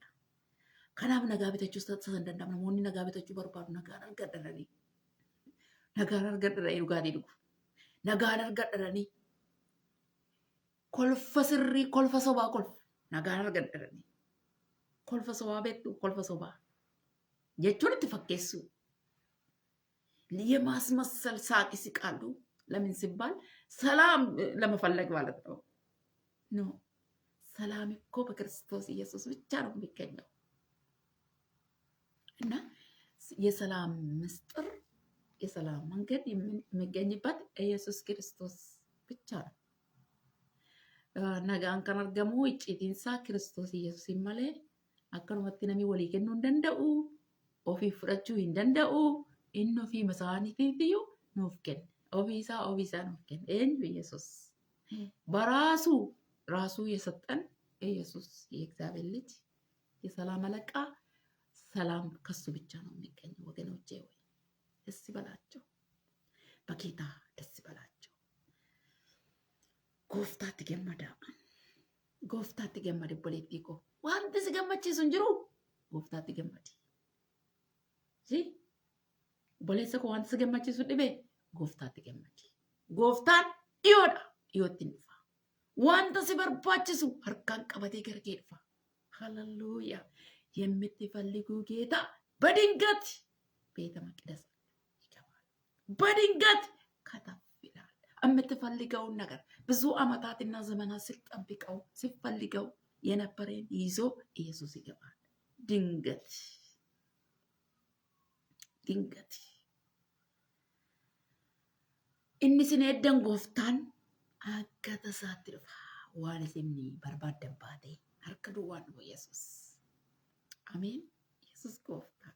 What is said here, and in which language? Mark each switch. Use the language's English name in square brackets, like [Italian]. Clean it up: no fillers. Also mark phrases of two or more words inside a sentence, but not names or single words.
[Oromo] Kanaaf nagaa bitachuu san danda'ama. Namoonni nagaa bitachuu barbaadu nagaan argadhanii. Nagaan argadhanii dhugaatii dhugu. Nagaan argadhanii kolfa sirrii kolfa sobaa kolfa. Nagaan argadhanii kolfa sobaa beektu kolfa sobaa jechuun itti fakkeessu. [Amharic] የማስመሰል ሳቅ ይስቃሉ። ለምን ሲባል ሰላም ለመፈለግ ማለት ነው። ኖ ሰላም እኮ በክርስቶስ ኢየሱስ ብቻ ነው የሚገኘው። እና የሰላም ምስጢር የሰላም መንገድ የሚገኝበት ኢየሱስ ክርስቶስ ብቻ ነው። [Oromo] nagaan kan argamu icciitiinsaa Kiristoos Yesuusiin malee akkanumatti namni walii kennuu hin danda'u, ofii fudhachuu hin danda'u. Inni ofii masaaniitiiyyuu nuuf kenne. Ofiisaa nuuf kenne. Eenyu [Amharic] ኢየሱስ ራሱ የሰጠን ኢየሱስ የእግዚአብሔር ልጅ የሰላም አለቃ። ሰላም ከሱ ብቻ ነው የሚገኘው። ወገኖቼ ወይ ደስ ይበላቸው፣ በጌታ ደስ ይበላቸው። [Oromo] Gooftaatti gammada obboleettii koo. Wanti si gammachiisu hin jiru. Gooftaatti gammadi. Obboleessa koo wanti si gammachiisu dhibe gooftaatti gammadi. Gooftaan dhiyoodha. Dhiyootti hin dhufa. Wanta si barbaachisu harkaan qabatee gara kee dhufa. [Amharic] Hallelujah. የምትፈልጉ ጌታ በድንገት ቤተ መቅደስ ይገባል። በድንገት ከተፍ ይላል። የምትፈልገውን ነገር ብዙ ዓመታትና ዘመናት ሲፈልገው የነበረን ይዞ ኢየሱስ ይገባል። ድንገት [Oromo] inni eddan gooftaan akka tasaatti dhufa. Waan isin barbaaddan baate harka duwwaan dhufu Yesuus. Ameen. Yesuus gooftaadha.